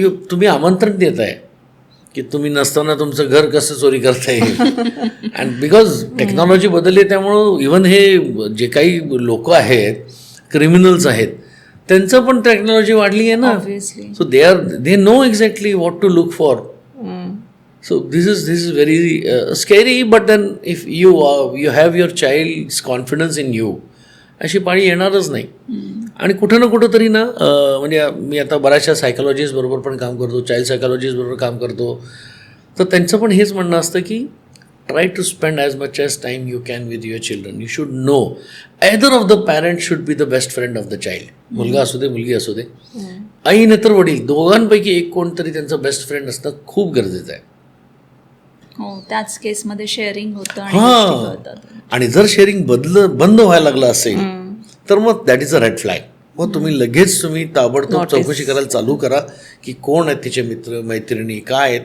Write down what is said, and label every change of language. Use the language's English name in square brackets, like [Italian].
[Marathi] तुम्ही आमंत्रण देत आहे की तुम्ही नसताना तुमचं घर कसं चोरी करता येईल. [English] and because [Marathi] टेक्नॉलॉजी बदलली त्यामुळं इवन हे जे काही लोक आहेत, क्रिमिनल्स आहेत, त्यांचं पण टेक्नॉलॉजी वाढली आहे ना. [English] So they know exactly what to look for. So this is very scary, but then if you have your child's confidence in you, [Marathi] अशी पाळी येणारच नाही. आणि कुठं ना कुठं तरी ना म्हणजे मी आता बऱ्याचशा सायकॉलॉजिस्ट बरोबर पण काम करतो, चाइल्ड सायकॉलॉजिस्ट बरोबर काम करतो, तर त्यांचं पण हेच म्हणणं असतं की [English] Try to spend as much as time you can with your children. You should know either of the parent should be the best friend of the child. [Marathi] मुलगा असू दे, मुलगी असू दे, आई नाही तर वडील, दोघांपैकी एक कोणतरी त्यांचं बेस्ट फ्रेंड असणं खूप गरजेचं आहे. हो, त्याच केसमध्ये शेअरिंग होतं. आणि जर शेअरिंग बंद व्हायला लागलं असेल तर मग [English] That is a red flag. [Marathi] मग तुम्ही ताबडतोब चौकशी करायला चालू करा की कोण आहेत तिचे मित्र मैत्रिणी, काय आहेत.